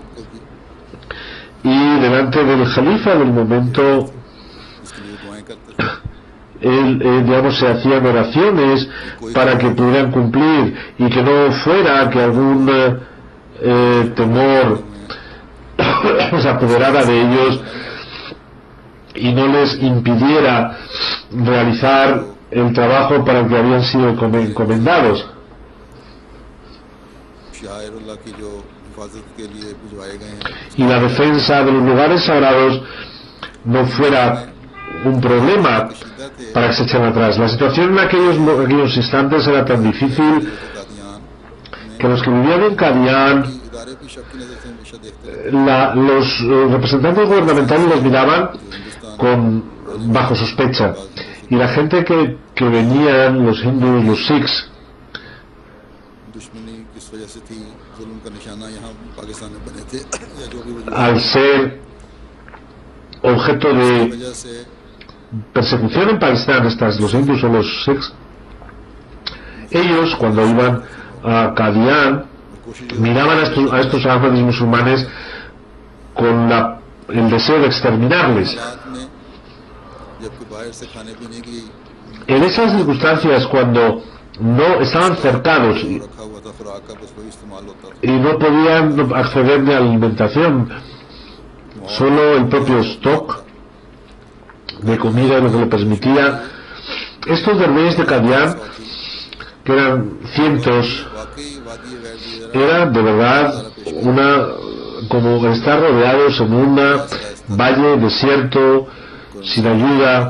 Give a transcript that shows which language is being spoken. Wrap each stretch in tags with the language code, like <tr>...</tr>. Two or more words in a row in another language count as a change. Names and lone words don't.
<es>Y delante del Jalifa del momento,</es> <ur>اس کے لیے دعائیں کرتے</ur> <es>digamos, se hacían oraciones para que pudieran cumplir, y que no fuera que algún temor se apoderara de ellos y no les impidiera realizar el trabajo para el que habían sido encomendados.</es> <ur>شعائراللہ کی جو حفاظت کے لیے بھجوائے گئے ہیں</ur> <es>Y la defensa de los lugares sagrados no fuera un problema para que se echen atrás. La situación en aquellos instantes era tan difícil कादियान que los que vivían en Qadian,</es> <ur>ادارے بھی شک کی نظر سے ہمیشہ دیکھتے رہے</ur> <es>los representantes gubernamentales los miraban bajo sospecha, y la gente que venían, los hindús, los sikhs,</es> <ur>دشمنی کس وجہ سے تھی ظلم کا نشانہ یہاں پاکستان میں بنے تھے یا جو بھی وجہ</ur> <es>al ser objeto de</es> <ur>وجہ سے</ur> <es>persecución en Pakistán, los hindús o los sikhs, ellos cuando iban a Qadian miraban a estos ahmadis musulmanes con el deseo de exterminarles.</es> <ur>حالات میں جبکہ باہر سے کھانے پینے کی</ur> <es>En esas circunstancias, cuando no estaban cercados</es> <ur>رکھا ہوا تھا خوراک کا بس وہی استعمال ہوتا تھا</ur> <es>y no podían acceder de alimentación, solo el propio stock de comida, lo que le permitía. Estos dervish de Qadian, que eran cientos, era de verdad como estar rodeados en un valle desierto, sin ayuda.</es>